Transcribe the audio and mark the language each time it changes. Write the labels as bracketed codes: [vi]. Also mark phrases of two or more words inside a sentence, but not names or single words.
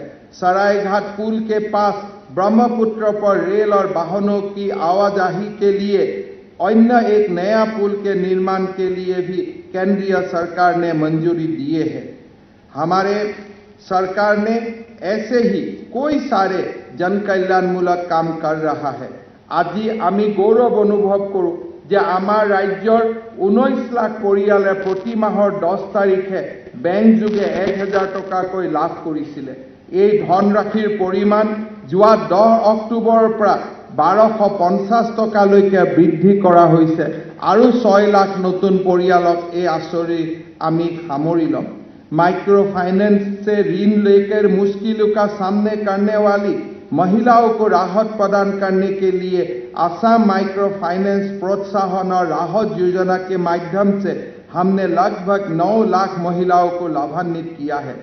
[hi] सरायघाट पुल के पास ब्रह्मपुत्र पर रेल और वाहनों की आवाजाही के लिए अन्य एक नया पुल के निर्माण के लिए भी केंद्रीय सरकार ने मंजूरी दिए है। हमारे सरकार ने ऐसे ही कोई सारे जन कल्याणमूलक काम कर रहा है। [as] আজি আমি গৌৰৱ অনুভৱ কৰোঁ যে আমাৰ ৰাজ্যৰ 19 লাখ পৰিয়ালে প্ৰতি মাহৰ 10 তাৰিখে বেংক যোগে 1,000 টকাকৈ লাভ কৰিছিলে। এই ধনৰাশিৰ পৰিমাণ যোৱা 10 অক্টোবৰৰ পৰা 1250 টকালৈকে বৃদ্ধি কৰা হৈছে আৰু 6 লাখ নতুন পৰিয়ালক এই আঁচনি আমি সামৰি ল'ম। [en] micro finance [hi] से ऋण लेकर मुश्किलों का सामना करने वाली महिलाओं को राहत प्रदान करने के लिए असम माइक्रो फाइनेंस प्रोत्साहन और राहत योजना के माध्यम से हमने लगभग 9 लाख महिलाओं को लाभान्वित किया है।